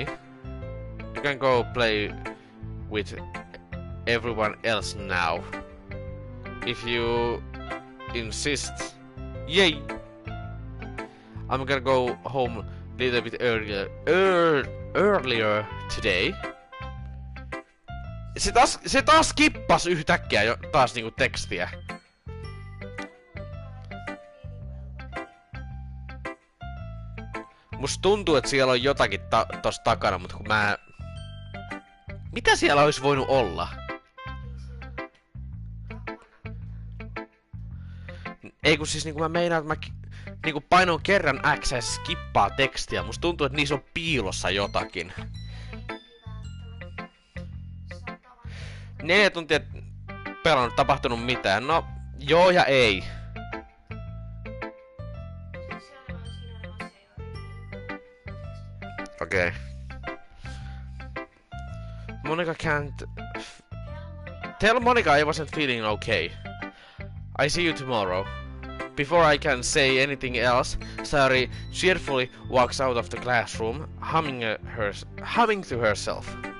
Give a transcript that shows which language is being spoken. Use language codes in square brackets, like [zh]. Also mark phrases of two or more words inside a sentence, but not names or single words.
[en] You can go play with everyone else now. If you insist. Yay! I'm gonna go home a little bit earlier today. [fi] Se taas skippas yhtäkkiä jo taas niinku tekstiä. Musta tuntuu, että siellä on jotakin tossa takana, mutta kun mä... Mitä siellä olisi voinut olla? Ei kun siis niinku mä meinaan, että mä niinku painon kerran X ja skippaa tekstiä. Musta tuntuu, että niissä on piilossa jotakin. 4 tuntia pelannut, tapahtunut mitään. No, joo ja ei. [en] Okay. Monica can't... Tell Monica I wasn't feeling okay. I see you tomorrow. Before I can say anything else, Sari cheerfully walks out of the classroom, humming to herself.